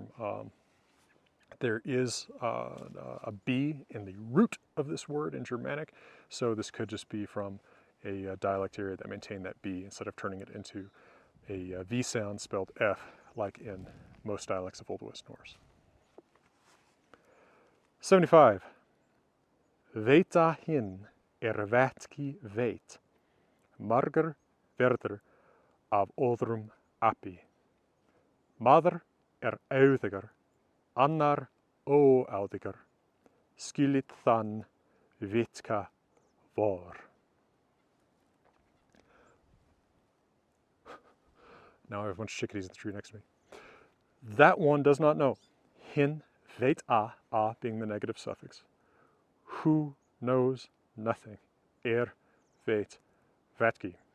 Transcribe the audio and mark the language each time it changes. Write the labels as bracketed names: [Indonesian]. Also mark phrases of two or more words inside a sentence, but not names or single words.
[English] There is a B in the root of this word in Germanic, so this could just be from a dialect area that maintained that B instead of turning it into a V sound spelled F, like in most dialects of Old West Norse. 75. [Old Norse] Veita hin vatki veit, margar verður af öðrum api. Maður auðigar, annar óauðigar, skilit þann vitka vor. [English] Now I have a bunch of chickadees in the tree next to me. That one does not know. [Old Norse] Hin veit a [English] being the negative suffix. Who knows nothing. [Old Norse] Veit vatki.